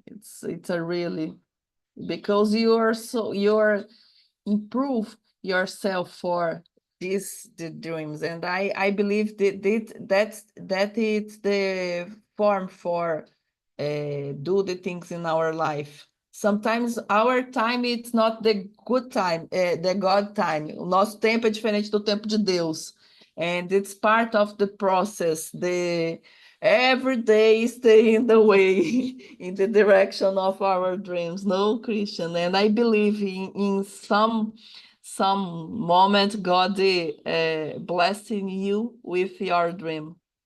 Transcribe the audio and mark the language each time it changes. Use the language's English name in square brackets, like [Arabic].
[English] It's a really because you're improve yourself for these the dreams, and I believe that it's the form for do the things in our life. Sometimes our time it's not the good time, the God time. [Portuguese] O nosso tempo é diferente do tempo de Deus, [English] and it's part of the process. The every day stay in the way in the direction of our dreams, no, Christian? And I believe in some moment God blessing you with your dream.